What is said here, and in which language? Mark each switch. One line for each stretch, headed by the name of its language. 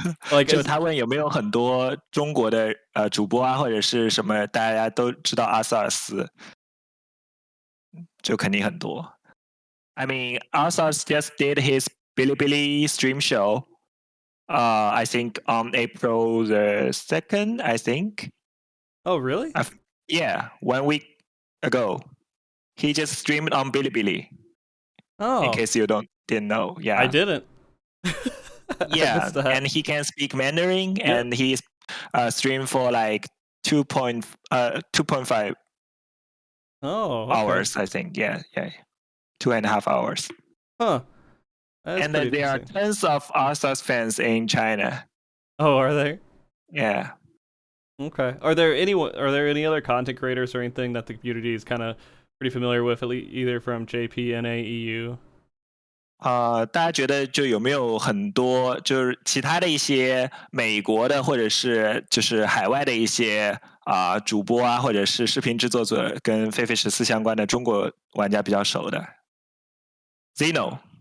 English: Like,
Chinese: 就他问有没有很多中国的主播啊，或者是什么大家都知道阿瑟尔斯，就肯定很多。
English: I mean, Arthas just did his Bilibili stream show. I think on April the 2nd, I think. Oh, really? Yeah, 1 week ago. He just streamed on Bilibili. Oh. In case you didn't know. Yeah. I didn't. Yeah, and he can speak Mandarin, and he's streamed for like 2.5 hours, I think. Yeah. 2.5 hours. Huh. And then there are tons of Arthas fans in China. Oh, are there? Yeah. Okay. Are there any other content creators or anything that the community is kind of pretty familiar with, either from JP, NA, EU?
Chinese: 大家觉得就有没有很多就是其他的一些美国的或者是就是海外的一些主播啊，或者是视频制作者跟狒狒14相关的中国玩家比较熟的 ？Zeno。